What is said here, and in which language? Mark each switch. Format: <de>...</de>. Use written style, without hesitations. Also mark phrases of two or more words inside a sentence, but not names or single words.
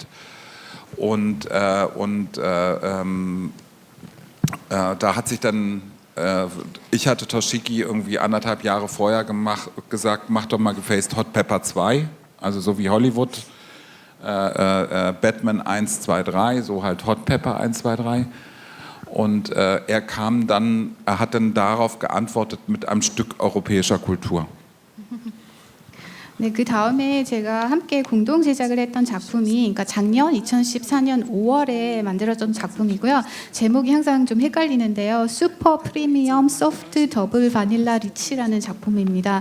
<de>Und da hat sich dann, ich hatte Toshiki irgendwie 1,5 Jahre vorher gesagt, mach doch mal gefaced Hot Pepper 2, also so wie Hollywood, Batman 1, 2, 3, so halt Hot Pepper 1, 2, 3. Und er hat dann darauf geantwortet mit einem Stück europäischer Kultur.</de> <ko>네, 그 다음에 제가 함께 공동 제작을 했던 작품이 그러니까 작년 2014년 5월에 만들어졌던 작품이고요. 제목이 항상 좀 헷갈리는데요. 슈퍼 프리미엄 소프트 더블 바닐라 리치라는 작품입니다.</ko>